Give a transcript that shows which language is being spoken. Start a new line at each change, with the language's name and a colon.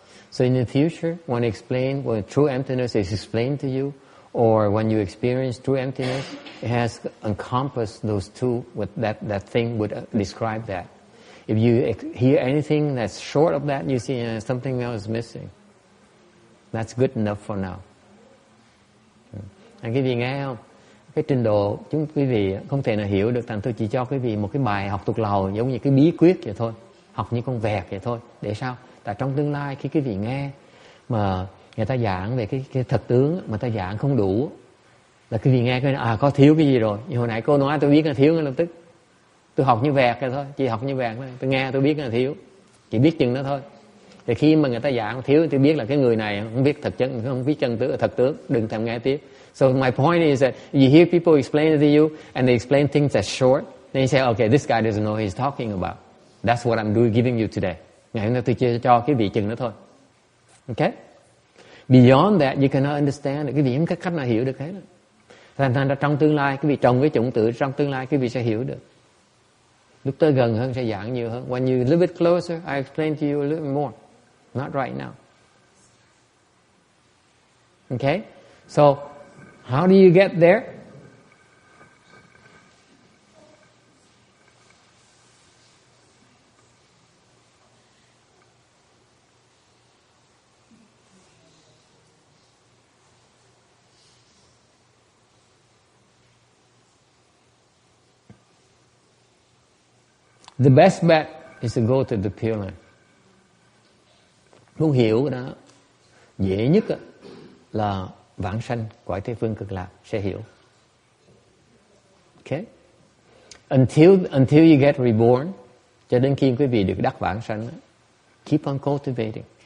English: So in the future, when true emptiness is explained to you, or when you experience true emptiness, it has encompassed those two, that thing would describe that. If you hear anything that's short of that, you see something else is missing. That's good enough for now.
Vietnamese: Quý vị nghe không? Cái trình độ quý vị không thể nào hiểu được, thành tôi chỉ cho quý vị một cái bài học thuộc lòng giống như cái bí quyết vậy thôi, học như con vẹt vậy thôi. Để sao? Tại trong tương lai khi quý vị nghe mà người ta giảng về cái thật tướng mà ta giảng không đủ, là quý vị nghe cái có thiếu cái gì rồi. Như hồi nãy cô nói tôi biết là thiếu ngay lập tức. Tôi học như vẹt rồi thôi, chỉ học như vẹt thôi. Tôi nghe tôi biết là thiếu, chỉ biết chừng đó thôi. Thì khi mà người ta giảng thiếu, tôi biết là cái người này không biết không biết thật tướng, đừng thèm nghe tiếp.
English: So my point is that you hear people explain it to you, and they explain things that's short, then you say, okay, this guy doesn't know what he's talking about. That's what I'm giving you today.
Vietnamese: Ngày hôm nay tôi chia cho cái vị chừng đó thôi.
English: Okay? Beyond that, you cannot understand.
Vietnamese: Cái vị không có cách nào hiểu được hết. Thành ra trong tương lai, cái vị trồng cái chủng tử trong tương lai, cái vị sẽ hiểu được. Lúc tới gần hơn sẽ giảng nhiều hơn.
English: When you live it closer, I explain to you a little more. Not right now. Okay? So, how do you get there? The best bet is to go to the Pureland.
Vietnamese: Muốn hiểu cái đó, dễ nhất là vãng sanh cõi Tây Phương Cực Lạc sẽ hiểu.
English: Okay? Until you get reborn,
Vietnamese: cho đến khi quý vị được đắc vãng sanh,
English: keep on cultivating.